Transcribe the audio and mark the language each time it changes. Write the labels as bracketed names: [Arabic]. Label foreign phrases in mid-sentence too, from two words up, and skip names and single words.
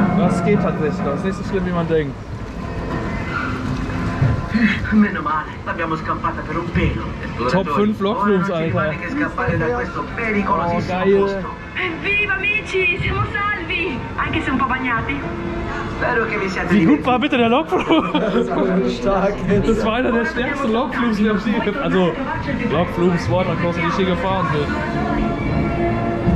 [German] Das geht tatsächlich noch. Das ist nicht so schlimm, wie man denkt. [Italian] Meno male, l'abbiamo scappata per un pelo. [German] Top 5 Logflugs, [Italian] Ora non ci [German] Alter. [Italian] rimane che scappare da questo pericolosissimo [German] geil. [Italian] posto. Evviva amici, siamo salvi! Anche se un po' bagnati. Spero che vi siate [German] Wie gut war bitte der Logflug? Stark. Das war einer der stärksten Logflugs, die ich je gefahren. Also Logflugs, Watercoaster, die ich je gefahren bin.